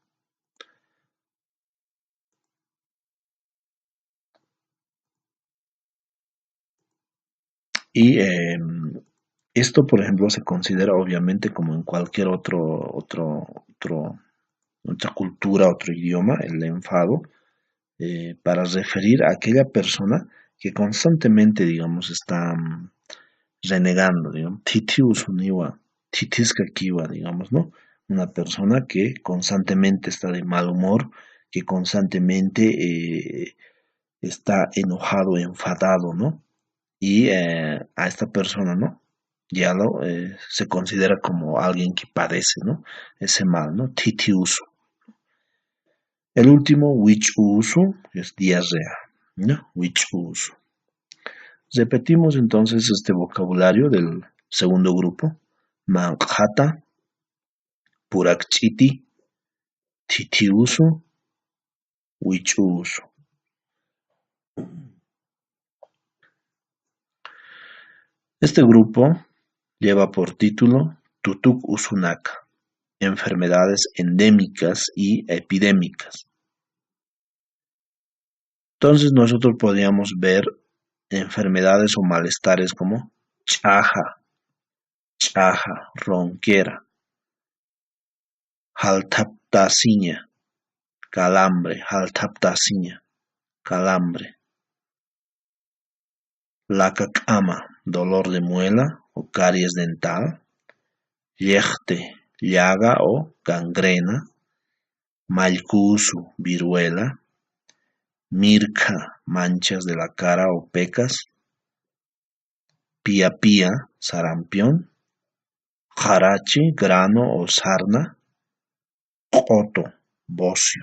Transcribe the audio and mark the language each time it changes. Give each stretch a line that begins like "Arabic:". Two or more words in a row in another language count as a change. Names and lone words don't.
Spanish: Y esto, por ejemplo, se considera obviamente como en cualquier otra cultura, otro idioma, el enfado, para referir a aquella persona que constantemente, digamos, está renegando, digamos,
Aymara: titius uniwa, titisca kiwa,
Spanish: digamos, ¿no? Una persona que constantemente está de mal humor, que constantemente está enojado, enfadado, ¿no? Y a esta persona, ¿no? Se considera como alguien que padece, ¿no? Ese mal, ¿no? Titiusu. El último, wichusu, es diarrea, ¿no? Wichusu. Repetimos entonces este vocabulario del segundo grupo.
Aymara: Manjata, purakchiti, titiusu, wichusu.
Spanish: Este grupo lleva por título Tutuk Usunaka, enfermedades endémicas y epidémicas. Entonces nosotros podríamos ver enfermedades o malestares como chaja, ronquera, jaltaptasiña, calambre, lacacama, dolor de muela o caries dental, yejte, llaga o gangrena, mallcusu, viruela, mirca, manchas de la cara o pecas, pía, sarampión, jarachi, grano o sarna, coto, bocio.